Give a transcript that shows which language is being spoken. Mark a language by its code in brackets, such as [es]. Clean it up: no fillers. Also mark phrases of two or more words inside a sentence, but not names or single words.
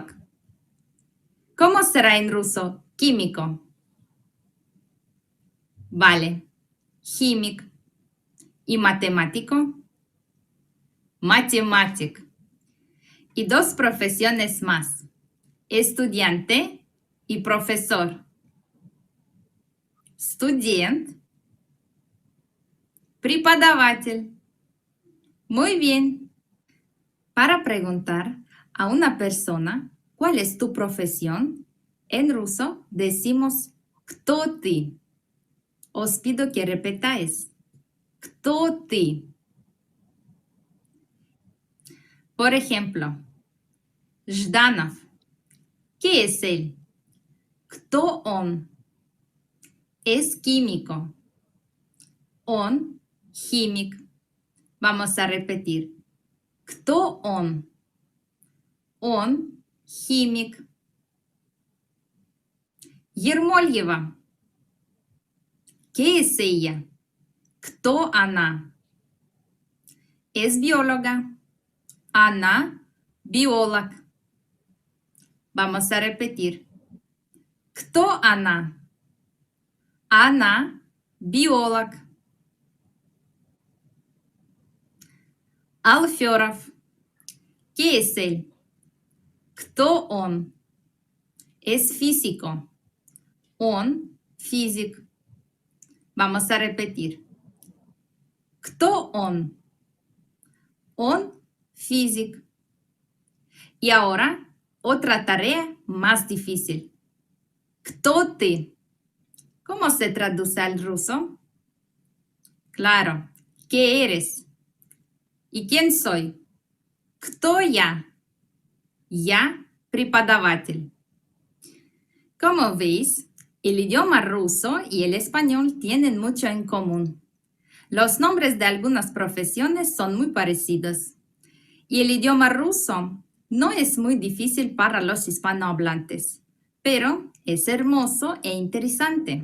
[es] ¿Cómo será en ruso? Químico. Vale, химик. ¿Y matemático? Математик. Y dos profesiones más, estudiante y profesor. [ru] Студент, преподаватель. [es] Muy bien. Para preguntar a una persona cuál es tu profesión, en ruso decimos [ru] ¿кто ты? [es] Os pido que repitáis. [ru] ¿Кто ты? [es] Por ejemplo, Жданов. ¿Qué es él? [ru] ¿Кто он? [es] Es químico. [ru] Он химик. [es] Vamos a repetir. [ru] ¿Кто он? Он химик. Ермольева. [es] ¿Qué es ella? [ru] ¿Кто она? [es] Es bióloga. Она bióloga. Vamos a repetir. [ru] ¿Кто она? Она bióloga. Алферов. [es] ¿Qué es él? [ru] ¿Кто он? [es] Es físico. [ru] Он физик. [es] Vamos a repetir. [ru] ¿Кто он? Он физик. [es] Y ahora, otra tarea más difícil. [ru] ¿Кто ты? [es] ¿Cómo se traduce al ruso? Claro, ¿qué eres? ¿Y quién soy? [ru] ¿Кто я? Я преподаватель. [es] Como veis, el idioma ruso y el español tienen mucho en común. Los nombres de algunas profesiones son muy parecidos. Y el idioma ruso no es muy difícil para los hispanohablantes, pero es hermoso e interesante.